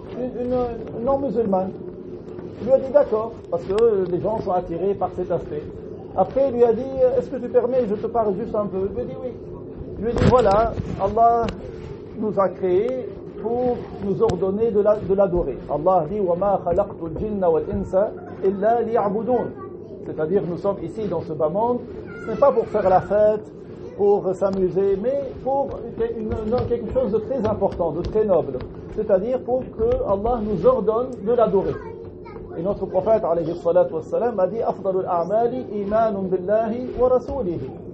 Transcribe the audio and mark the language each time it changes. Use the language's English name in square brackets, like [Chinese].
[French] Une non-musulmane. Il lui a dit d'accord, parce que les gens sont attirés par cet aspect. Après, il lui a dit, est-ce que tu permets, je te parle juste un peu. Il lui a dit oui. Il lui a dit, voilà, Allah nous a créés pour nous ordonner de l'adorer. Allah dit, [Arabic] وَمَا خَلَقْتُ الْجِنَّ وَالْإِنسَ إِلَّا لِيَعْبُدُونَ. [French] C'est-à-dire, nous sommes ici dans ce bas monde, ce n'est pas pour faire la fête, pour s'amuser, mais pour quelque chose de très important, de très noble. C'est-à-dire pour que Allah nous ordonne de l'adorer. Et notre prophète, alayhi salatu wassalam, a dit [Arabic] Afdalul a'mali imanun billahi wa rasulihi.